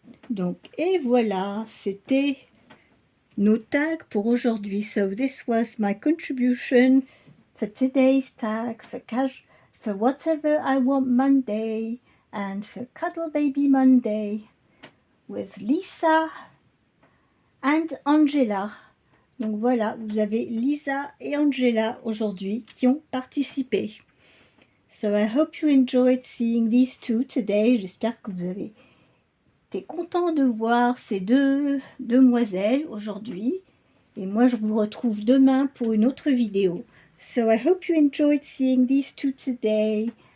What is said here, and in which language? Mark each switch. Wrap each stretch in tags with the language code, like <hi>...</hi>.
<fr>Donc, et voilà, c'était nos tags pour aujourd'hui.</fr> <en>So this was my contribution for today's tag, for Whatever I Want Monday, and for Cuddle Baby Monday, with Lisa and Angela.</en> <fr>Donc voilà, vous avez Lisa et Angela aujourd'hui qui ont participé.</fr> <en>So I hope you enjoyed seeing these two today.</en> <fr>J'espère que vous avez été content de voir ces deux demoiselles aujourd'hui. Et moi, je vous retrouve demain pour une autre vidéo.</fr> <en>So I hope you enjoyed seeing these two today.</en>